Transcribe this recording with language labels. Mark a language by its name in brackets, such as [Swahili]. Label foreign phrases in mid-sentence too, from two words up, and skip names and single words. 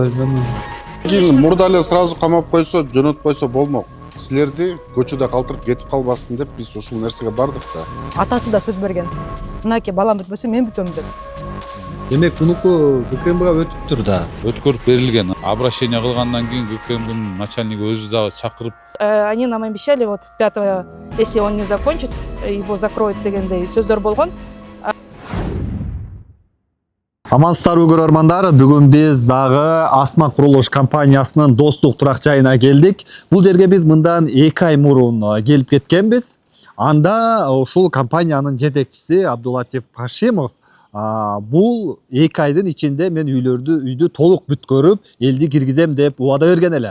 [Kyrgyz] Кийин мурда эле сразу камап койсо, жөнөтпөйсө болмок. Силерди көчөдө калтырып кетип калбасын деп биз ушул нерсеге бардык да. Атасы да сөз берген. Мынакей балам бүтпөсө мен бүтөм деп. Демек мунуку ГКМга өтүптүр да. Өткөрүп берилген. Обращение кылгандан кийин ГКМдын начальниги өзү дагы чакырып. [Russian] Они нам обещали вот 5-го, если он не закончит, его закроют [Kyrgyz] дегендей сөздөр болгон. Амансыздарбы көрөрмандар, бүгүн биз дагы Асма курулуш компаниясынын достук турак жайына келдик. Бул жерге биз мындан 2 ай мурун келип кеткенбиз. Анда ушул компаниянын жетекчиси Абдулатиф Пашимов бул 2 айдын ичинде мен үйдү толук бүткөрүп, элди киргизем деп убада берген эле.